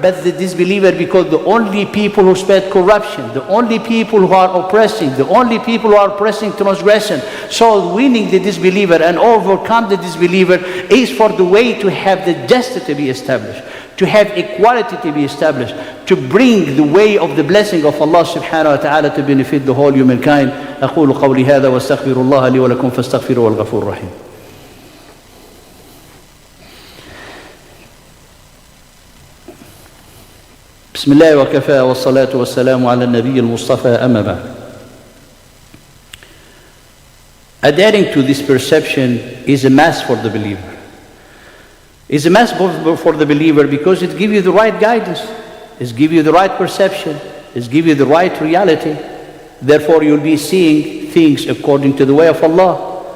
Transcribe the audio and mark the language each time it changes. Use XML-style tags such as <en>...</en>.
<en>but the disbeliever, because the only people who spread corruption, the only people who are oppressing, the only people who are pressing transgression. So winning the disbeliever and overcome the disbeliever is for the way to have the justice to be established, to have equality to be established, to bring the way of the blessing of Allah subhanahu wa ta'ala to benefit the whole humankind.</en> <ar>أقول قولي هذا واستغفر الله لي ولكم فاستغفروه الغفور الرحيم. بسم الله وكفى والصلاة والسلام على النبي المصطفى أما بعد.</ar> <en>Adhering to this perception is a must for the believer. It's a must for the believer because it gives you the right guidance, it gives you the right perception, it gives you the right reality. Therefore you'll be seeing things according to the way of Allah.</en>